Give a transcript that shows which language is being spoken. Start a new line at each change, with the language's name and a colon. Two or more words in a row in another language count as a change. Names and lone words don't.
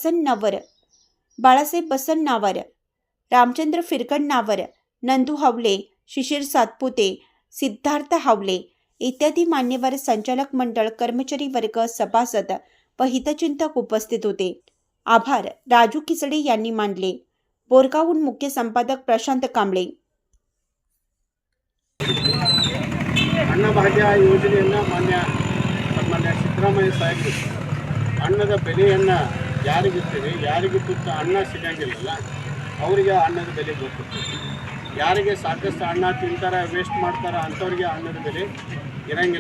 Marathi: बसन नावर, रामचंद्र फिरकण नावर, नंदू हावले, शिशिर सातपुते, सिद्धार्थ हावले इत्यादी मान्यवर, संचालक मंडळ, कर्मचारी वर्ग, सभासद व हितचिंतक उपस्थित होते. आभार राजू किचडे यांनी मानले. बोरगावहून मुख्य संपादक प्रशांत कांबळे.
Kannada: ಅನ್ನಭಾಗ್ಯ ಯೋಜನೆಯನ್ನು ಮಾನ್ಯ ಸಿದ್ದರಾಮಯ್ಯ ಸಾಹೇಬರು ಅನ್ನದ ಬೆಲೆಯನ್ನು ಯಾರಿಗಿರ್ತೀವಿ, ಯಾರಿಗೆ ತುತ್ತ ಅನ್ನ ಸಿಗಂಗಿಲ್ಲ ಅವರಿಗೆ ಅನ್ನದ ಬೆಲೆ ಗೊತ್ತಿರ್ತದೆ. ಯಾರಿಗೆ ಸಾಕಷ್ಟು ಅನ್ನ ತಿಂತಾರೆ, ವೇಸ್ಟ್ ಮಾಡ್ತಾರೆ ಅಂಥವ್ರಿಗೆ ಅನ್ನದ ಬೆಲೆ ಇರೋಂಗಿಲ್ಲ.